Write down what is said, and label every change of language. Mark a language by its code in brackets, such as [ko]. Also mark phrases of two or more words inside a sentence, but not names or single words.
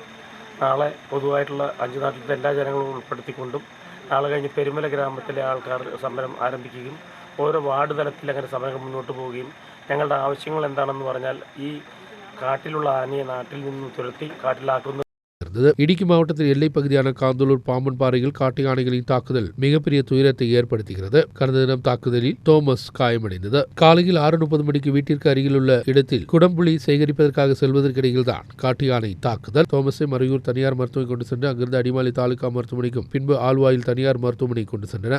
[ml] നാളെ പൊതുവായിട്ടുള്ള 5 നാട്ടിലത്തെ എല്ലാ ജനങ്ങളും ഉൾപ്പെടുത്തിക്കൊണ്ടും നാളെ കഴിഞ്ഞ് പെരുമല ഗ്രാമത്തിലെ ആൾക്കാർ സമരം ആരംഭിക്കുകയും ഓരോ വാർഡ് തലത്തിൽ അങ്ങനെ സമരങ്ങൾ മുന്നോട്ട് പോവുകയും ഞങ്ങളുടെ ആവശ്യങ്ങൾ എന്താണെന്ന് പറഞ്ഞാൽ ഈ കാട്ടിലുള്ള ആനയെ നാട്ടിൽ നിന്ന് തുരത്തി കാട്ടിലാക്കുന്ന. [ta] இடுக்கி மாவட்டத்தில் எல்லைப் பகுதியான காந்தலூர் பாம்பன் பாறையில் காட்டு யானைகளின் தாக்குதல் மிகப்பெரிய துயரத்தை ஏற்படுத்துகிறது. கடந்த தினம் தாக்குதலில் தோமஸ் காயமடைந்தது. காலையில் 6:30 மணிக்கு வீட்டிற்கு அருகிலுள்ள இடத்தில் குடம்புலி சேகரிப்பதற்காக செல்வதற்கிடையில் தான் காட்டு யானை தாக்குதல். தோமஸை மறையூர் தனியார் மருத்துவமனை கொண்டு சென்று அங்கிருந்து அடிமாலி தாலுகா மருத்துவமனைக்கும் பின்பு ஆழ்வாயில் தனியார் மருத்துவமனை கொண்டு சென்றனர்.